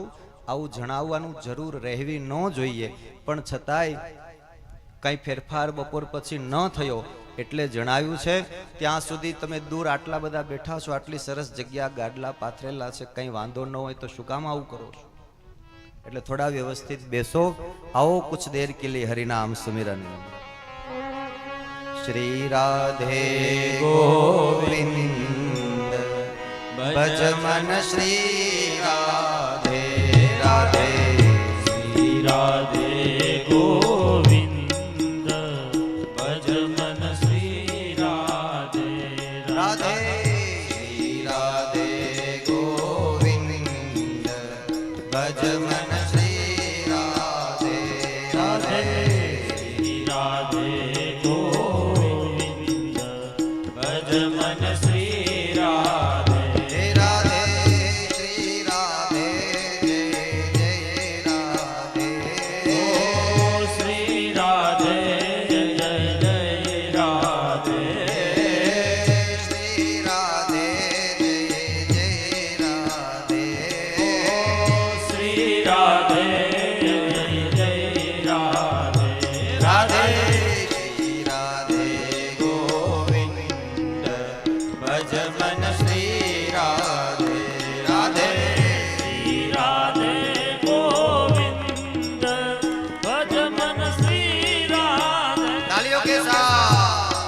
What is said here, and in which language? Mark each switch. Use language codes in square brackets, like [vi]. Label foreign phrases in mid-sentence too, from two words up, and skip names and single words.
[gu] આવું જણાવવાનું જરૂર રહેવી ન જોઈએ, પણ છતાંય કંઈ ફેરફાર બપોર પછી ન થયો એટલે જણાવ્યું છે. ત્યાં સુધી તમે દૂર આટલા બધા બેઠા છો, આટલી સરસ જગ્યા, ગાડલા પાથરેલા છે, કંઈ વાંધો ન હોય તો શું કામ આવું કરો છો? એટલે થોડા વ્યવસ્થિત બેસો. [hi] आओ कुछ देर के लिए हरिनाम सुमिरन. श्री राधे गोविंद भज मन श्री राधे राधे. श्री राधे गोविंद भज मन श्री राधे राधे श्री राधे गोविंद भज मन श्री राधे राधे. श्री राधे गोविंद भज मन श्री राधे राधे श्री राधे जय जय राधे. ओ श्री राधे जय जय राधे श्री राधे जय जय राधे. ओ श्री राधे जय जय राधे राधे श्री राधे गोविंद भज मन श्री राधे राधे. श्री राधे गोविंद भज मन श्री राधे. तालियों के साथ